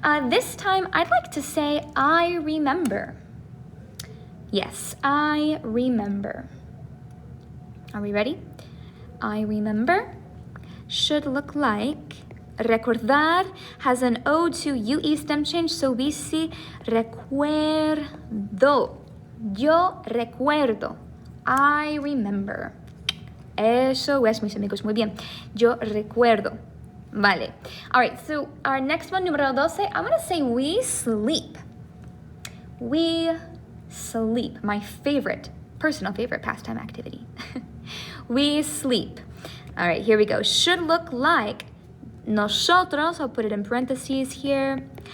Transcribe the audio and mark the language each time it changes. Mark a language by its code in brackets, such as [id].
[en] This time, I'd like to say, I remember. Yes, I remember. Are we ready? I remember should look like, recordar has an O to UE stem change, so we see recuerdo. [es] Yo recuerdo. [en] I remember. [es] Eso es, mis amigos, muy bien. Yo recuerdo. Vale. [en] All right, so our next one, número 12, I'm going to say we sleep. We sleep. My personal favorite pastime activity. We sleep. All right, here we go. Should look like nosotros. I'll put it in parentheses here.